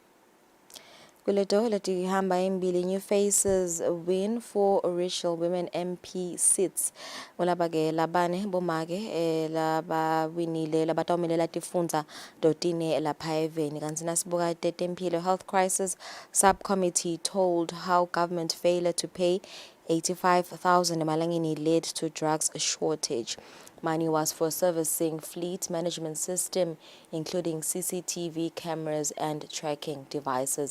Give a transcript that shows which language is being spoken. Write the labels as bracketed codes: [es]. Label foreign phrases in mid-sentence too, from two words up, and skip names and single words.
[ss] Kuleto leti hamba embili, [en] new faces win for racial women MP seats. [ss] Ulabake labane bomake laba winile labatawumelela tifundza dotine lapha eveni. Kanti nasibuka tetempilo, [en] health crisis subcommittee told how government failure to pay 85,000 emalangeni led to drugs shortage. Money was for servicing fleet management system, including CCTV cameras and tracking devices.